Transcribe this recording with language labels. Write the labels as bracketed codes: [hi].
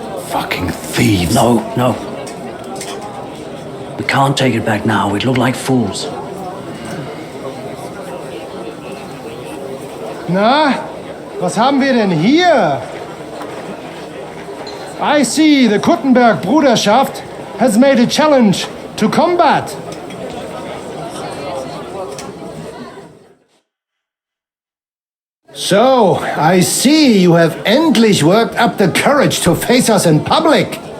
[en] Fucking thieves. No. We can't take it back now. We'd look like fools. [de] Na, was haben wir denn hier? [en] I see the Kuttenberg Bruderschaft has made a challenge to combat. So, I see you have endlich worked up the courage to face us in public.